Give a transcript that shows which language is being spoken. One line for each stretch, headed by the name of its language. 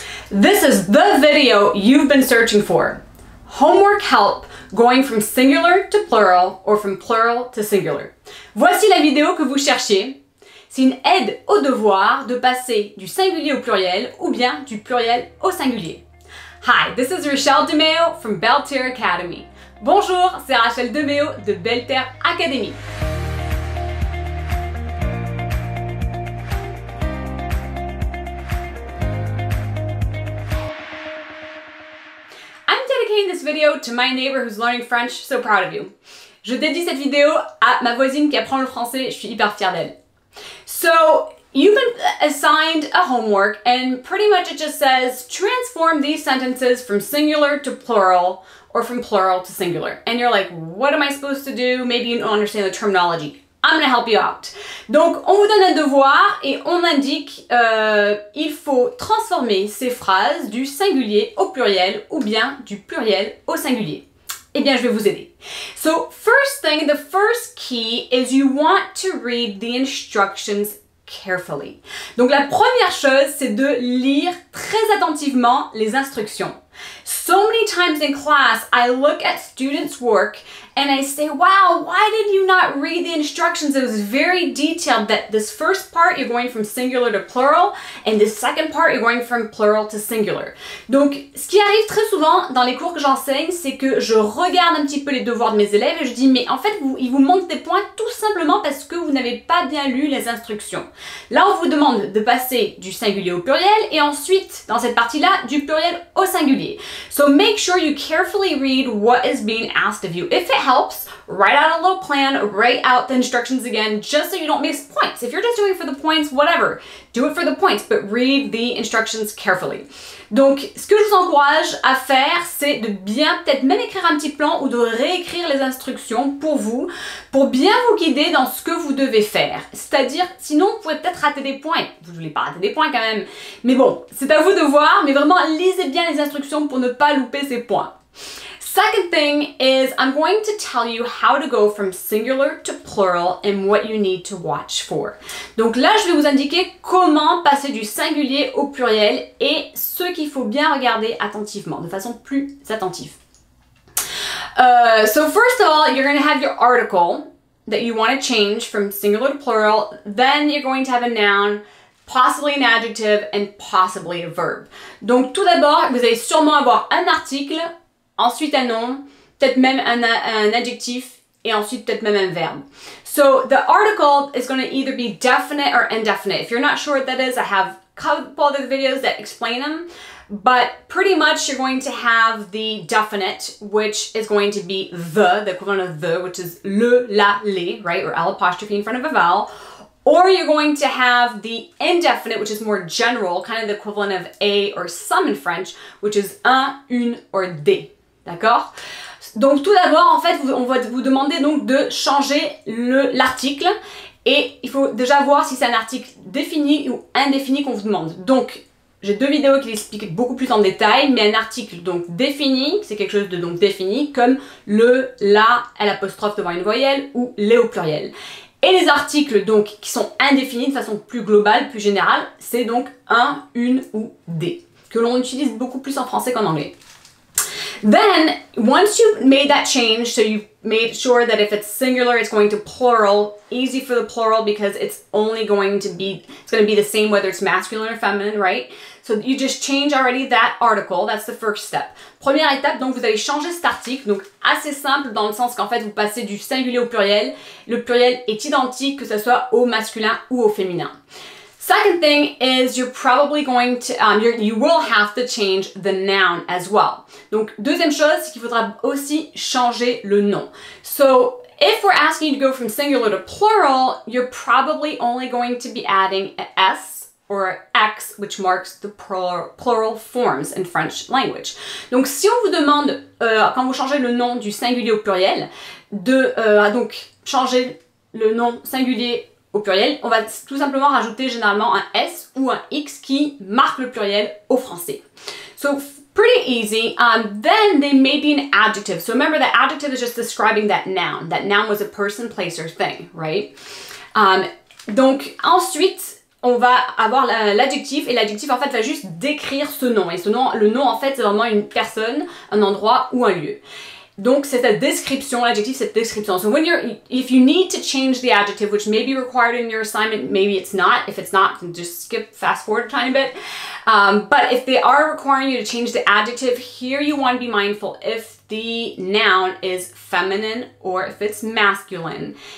English: This is the video you've been searching for. Homework help going from singular to plural or from plural to singular.
French: Voici la vidéo que vous cherchiez. C'est une aide au devoir de passer du singulier au pluriel ou bien du pluriel au singulier.
English: Hi, this is Rachelle DeMeo from Belle Terre Academy.
French: Bonjour, c'est Rachelle DeMeo de Belle Terre Academy.
English: This video to my neighbor who's learning French, so proud of you.
French: Je dédie cette vidéo à ma voisine qui apprend le français, je suis hyper fière d'elle.
English: So, you've been assigned a homework and pretty much it just says transform these sentences from singular to plural or from plural to singular. And you're like, what am I supposed to do? Maybe you don't understand the terminology. I'm gonna help you out.
French: Donc, on vous donne un devoir et on indique il faut transformer ces phrases du singulier au pluriel ou bien du pluriel au singulier. Eh bien, je vais vous aider.
English: So, first thing, the first key is you want to read the instructions carefully.
French: Donc, la première chose, c'est de lire très attentivement les instructions.
English: So many times in class, I look at students' work and I say, wow, why did you not read the instructions? It was very detailed that this first part, you're going from singular to plural, and the second part, you're going from plural to singular.
French: Donc, ce qui arrive très souvent dans les cours que j'enseigne, c'est que je regarde un petit peu les devoirs de mes élèves et je dis, mais en fait, ils vous manquent des points tout simplement parce que vous n'avez pas bien lu les instructions. Là, on vous demande de passer du singulier au pluriel et ensuite, dans cette partie-là, du pluriel au singulier.
English: So make sure you carefully read what is being asked of you. If it helps, write out a little plan, write out the instructions again, just so you don't miss points. If you're just doing it for the points, whatever, do it for the points, but read the instructions carefully.
French: Donc, ce que je vous encourage à faire, c'est de bien peut-être même écrire un petit plan ou de réécrire les instructions pour vous, pour bien vous guider dans ce que vous devez faire. C'est-à-dire, sinon, vous pouvez peut-être rater des points. Vous ne voulez pas rater des points quand même. Mais bon, c'est à vous de voir, mais vraiment, lisez bien les instructions pour ne pas louper ces points.
English: Second thing is I'm going to tell you how to go from singular to plural and what you need to watch for.
French: Donc là, je vais vous indiquer comment passer du singulier au pluriel et ce qu'il faut bien regarder attentivement, de façon plus attentive.
English: So first of all, you're going to have your article that you want to change from singular to plural. Then you're going to have a noun, possibly an adjective, and possibly a verb.
French: Donc tout d'abord, vous allez sûrement avoir un article, ensuite un nom, peut-être même un adjectif, et ensuite peut-être même un verbe.
English: So the article is going to either be definite or indefinite. If you're not sure what that is, I have a couple other videos that explain them. But pretty much you're going to have the definite, which is going to be the equivalent of the, which is le, la, les, right? Or L apostrophe in front of a vowel. Or you're going to have the indefinite, which is more general, kind of the equivalent of a or some in French, which is un, une, or des.
French: D'accord? Donc tout d'abord, en fait, on va vous demander donc de changer l'article et il faut déjà voir si c'est un article défini ou indéfini qu'on vous demande. Donc, j'ai deux vidéos qui l'expliquent beaucoup plus en détail, mais un article donc défini, c'est quelque chose de donc défini, comme le, la, l'apostrophe devant une voyelle ou les au pluriel. Et les articles donc qui sont indéfinis de façon plus globale, plus générale, c'est donc un, une ou des, que l'on utilise beaucoup plus en français qu'en anglais.
English: Then, once you've made that change, so you've made sure that if it's singular, it's going to plural, easy for the plural because it's only going to be, it's going to be the same whether it's masculine or feminine, right? So you just change already that article, that's the first step.
French: Première étape, donc vous allez changer cet article, donc assez simple dans le sens qu'en fait vous passez du singulier au pluriel. Le pluriel est identique que ce soit au masculin ou au féminin.
English: Second thing is you're probably going to, you will have to change the noun as well.
French: Donc, deuxième chose, c'est qu'il faudra aussi changer le nom.
English: So, if we're asking you to go from singular to plural, you're probably only going to be adding an S or X, which marks the plural forms in French language.
French: Donc, si on vous demande, quand vous changez le nom du singulier au pluriel, de donc changer le nom singulier au pluriel, on va tout simplement rajouter généralement un S ou un X qui marque le pluriel au français.
English: So, pretty easy. Then they may be an adjective. So remember that adjective is just describing that noun. That noun was a person, place, or thing, right?
French: Donc ensuite, on va avoir l'adjectif, et l'adjectif en fait va juste décrire ce nom. Et ce nom, le nom en fait c'est vraiment une personne, un endroit ou un lieu. Donc c'est la description, l'adjectif c'est la description.
English: So if you need to change the adjective, which may be required in your assignment, maybe it's not. If it's not, then just fast forward a tiny bit. But if they are requiring you to change the adjective, here you want to be mindful if the noun is feminine or if it's masculine.